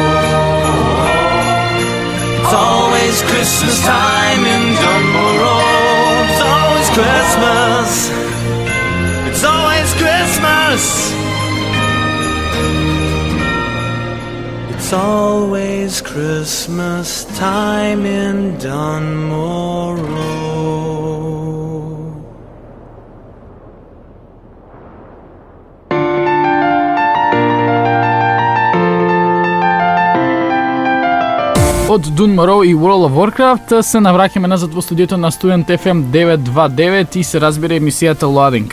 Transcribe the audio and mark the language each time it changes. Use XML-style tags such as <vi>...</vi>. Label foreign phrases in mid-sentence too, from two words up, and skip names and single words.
<en>It's always Christmas time in Dunmore. It's always Christmas. It's always Christmas. It's always Christmas time in Dunmore.</en> <mk>Од Dunmore и World of Warcraft се навраќаме назад во студиото на Student FM 929 и се разбира емисијата Loading.</mk>